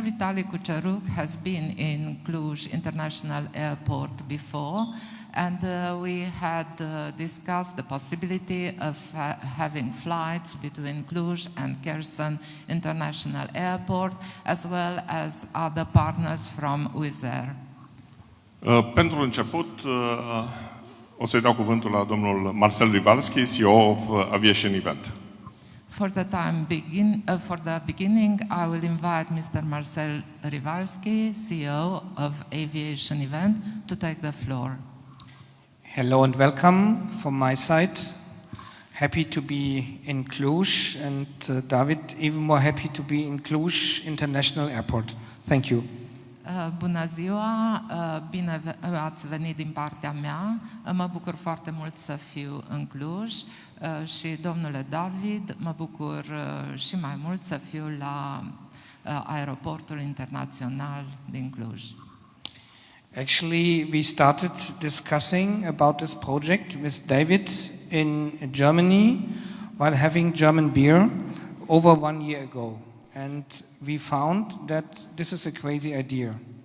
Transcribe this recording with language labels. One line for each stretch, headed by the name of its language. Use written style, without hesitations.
English: Vitali Kucheruk has been in Cluj International Airport before, and we had discussed the possibility of having flights between Cluj and Kherson International Airport, as well as other partners from Wizz Air.
Romanian: Pentru început, o să-i dau cuvântul la domnul Marcel Rivalski, CEO of Aviation Event.
English: For the beginning, I will invite Mr. Marcel Rivalski, CEO of Aviation Event, to take the floor. Hello and welcome from my side. Happy to be in Cluj, and David, even more happy to be in Cluj International Airport. Thank you.
Romanian: Bună ziua, bine ați venit din partea mea. Mă bucur foarte mult să fiu în Cluj și, domnule David, mă bucur și mai mult să fiu la Aeroportul Internațional din Cluj.
English: Actually, we started discussing about this project with David in Germany while having German beer over 1 year ago. And we found that this is a crazy idea.